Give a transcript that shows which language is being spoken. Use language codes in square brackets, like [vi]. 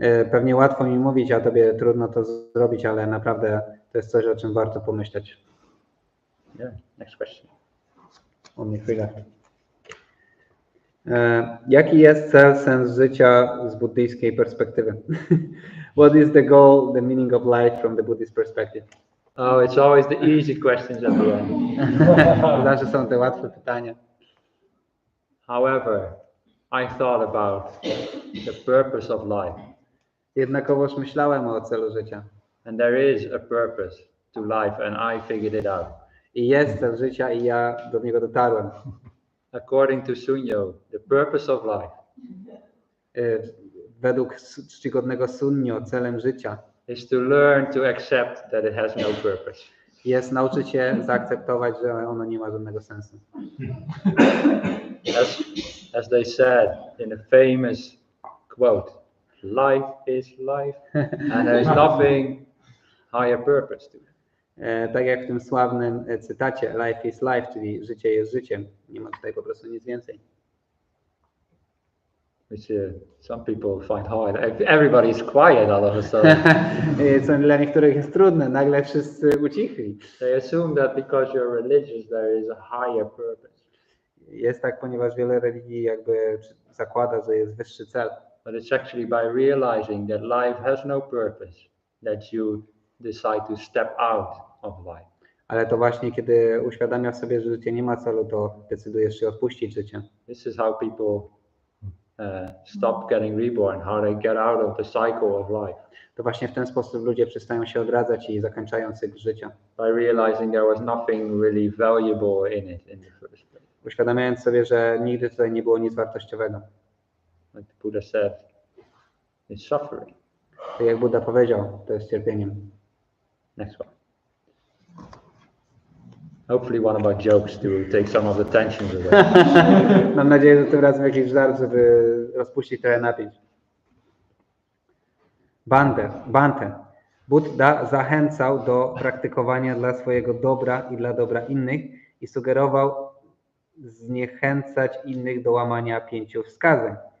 [pl] Pewnie łatwo mi mówić, a tobie trudno to zrobić, ale naprawdę to jest coś, o czym warto pomyśleć. [en] Yeah, next question. [pl] Only chwilę. Jaki jest cel, sens życia z buddyjskiej perspektywy? [en] What is the goal, the meaning of life from the Buddhist perspective? Oh, it's always the easy questions at the end. [pl] Zawsze są te łatwe pytania. [en] However, I thought about the purpose of life. [pl] Jednakowoż myślałem o celu życia. [en] And there is a purpose to life and I figured it out. [pl] I jest cel życia i ja do niego dotarłem. [en] According to Sunyo, the purpose of life [pl] Według czcigodnego Sunyo celem życia [en] is to learn to accept that it has no purpose. [pl] jest nauczyć się zaakceptować, że ono nie ma żadnego sensu. [en] As they said in a famous quote, life is life and there is nothing higher purpose to it. [pl] Tak jak w tym sławnym cytacie [en] life is life, [pl] czyli życie jest życiem. Nie ma tutaj po prostu nic więcej. [en] Which some people find hard. Everybody is quiet all of a sudden. [pl] Co dla niektórych jest trudne, nagle wszyscy ucichli. [en] They assume that because you're religious there is a higher purpose. [pl] Jest tak, ponieważ wiele religii jakby zakłada, że jest wyższy cel. [en] But it's actually by realizing that life has no purpose that you decide to step out of life. [pl] Ale to właśnie kiedy uświadamiasz sobie, że życie nie ma celu, to decydujesz się odpuścić życie. [en] This is how people stop getting reborn, how they get out of the cycle of life. [pl] To właśnie w ten sposób ludzie przestają się odradzać i zakończają cykl życia. [en] By realizing there was nothing really valuable in it in the first place. [pl] uświadamiając sobie, że nigdy tutaj nie było nic wartościowego. [en] Like the Buddha said, it's suffering. [pl] Tak jak Buddha powiedział, to jest cierpieniem. [en] Next one. Hopefully one of our jokes to take some of the tension away. [pl] Mam nadzieję, że tym razem jakiś żart, żeby rozpuścić trochę napięć. Bhante. Buddha zachęcał do praktykowania dla swojego dobra i dla dobra innych i sugerował zniechęcać innych do łamania 5 wskazań.